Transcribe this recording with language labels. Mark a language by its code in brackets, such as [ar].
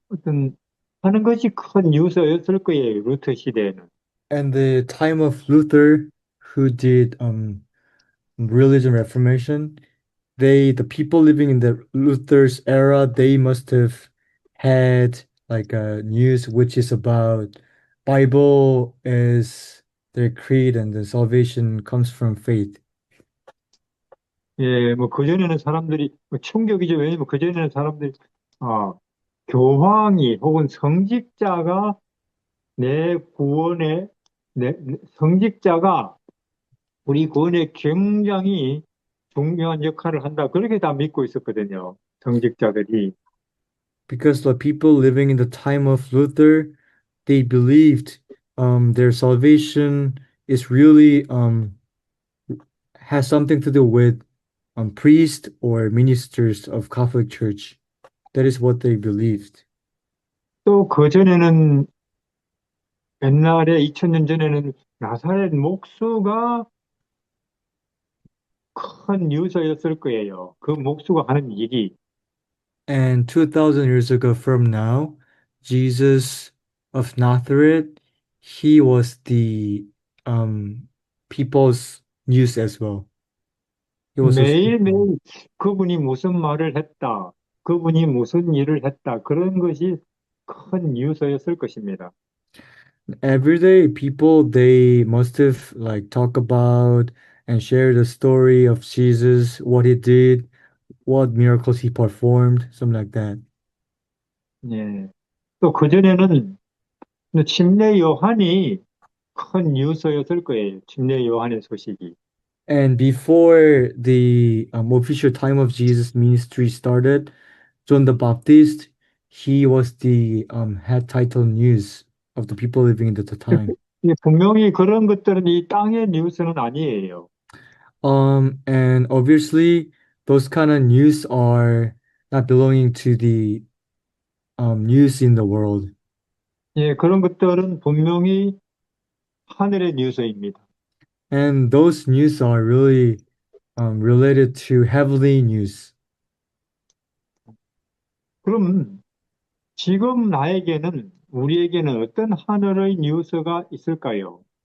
[ko] 어떤 하는 것이 큰 뉴스였을 거예요. 루터 시대에는. [en] And the time of Luther, who did religion reformation, the people living in the Luther's era, they must have had like a news which is about Bible is their creed and the salvation comes from faith. [ko] 예, 뭐 그전에는 사람들이 뭐 충격이죠. 왜냐면 그전에는 사람들이 아, 교황이 혹은 성직자가 내 구원에 성직자가 우리 구원에 굉장히 중요한 역할을 한다. 그렇게 다 믿고 있었거든요. 성직자들이. [en] Because the people living in the time of Luther, they believed their salvation is really has something to do with priests or ministers of Catholic Church. That is what they believed. [ko] 또 그전에는 옛날에 2000년 전에는 나사렛 목수가 큰 뉴스였을 거예요. 그 목수가 하는 일이. [en] And 2000 years ago from now, Jesus of Nazareth, he was the people's news as well. He was also [ko] 매일매일 그분이 무슨 말을 했다. 그분이 무슨 일을 했다. 그런 것이 큰 뉴스였을 것입니다. [en] everyday people they must have like talk about and share the story of Jesus, what he did, what miracles he performed, something like that. [ko] 예. 또 그전에는 침례 요한이 큰 뉴스였을 거예요. 침례 요한의 소식이. [en] And before the official time of Jesus' ministry started, John the Baptist, he was the head title news of the people living at the time. [ko] 분명히 그런 것들은 이 땅의 뉴스는 아니에요. [en] And obviously, those kind of news are not belonging to the news in the world. [ko] 예, 그런 것들은 분명히 하늘의 뉴스입니다. [en] And those news are really related to heavenly news. [ko] 그럼 지금 우리에게는 어떤 하늘의 뉴스가 있을까요?